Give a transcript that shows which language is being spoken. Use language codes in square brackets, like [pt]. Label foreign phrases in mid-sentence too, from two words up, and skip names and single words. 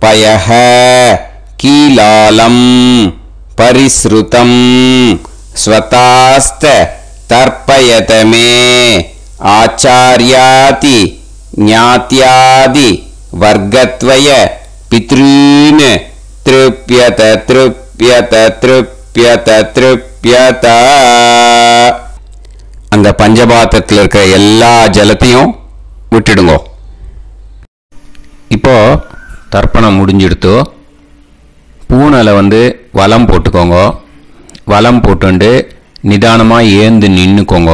[sa] पयः कीलालं परिसृतं स्वतास्त तर्पयत मे आचार्याति ज्ञात्यादि वर्गत्वय पितॄन् तृप्यत तृप्यत तृप्यत तृप्यत. [ta] அந்த பஞ்சபாத்திரத்தில் இருக்கிற எல்லா ஜலத்தையும் விட்டுடுங்க. இப்போ தர்ப்பணம் முடிஞ்சிடுத்து. பூனலை வலம் போட்டுக்கோங்க. வலம் போட்டுண்டு நிதானமாக ஏந்து நின்றுக்கோங்க.